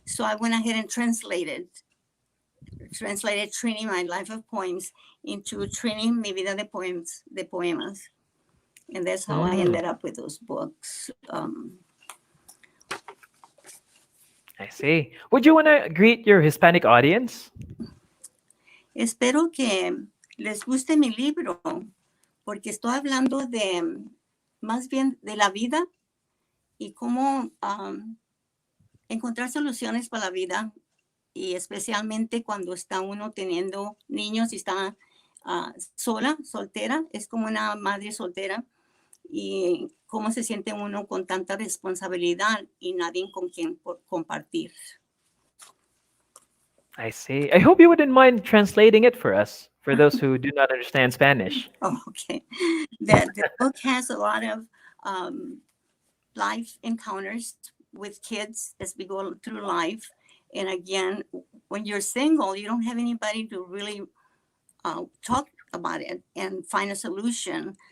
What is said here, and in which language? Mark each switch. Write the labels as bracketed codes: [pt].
[en] So I went ahead and translated Trini, My Life of Poems, into Trini, Mi Vida de Poemas. And that's how I Mm, ended up with those books. I see. Would you want to greet your Hispanic audience? [es] Espero que les guste mi libro, porque estoy hablando de más bien de la vida y cómo encontrar soluciones para la vida, y especialmente cuando está uno teniendo niños y está sola, soltera, es como una madre soltera, y cómo se siente uno con tanta responsabilidad y nadie con quien compartir. [en] I see. I hope you wouldn't mind translating it for us, for those who do not understand Spanish. Oh, okay. The book has a lot of um, life encounters with kids as we go through life. And again, when you're single, you don't have anybody to really talk about it and find a solution.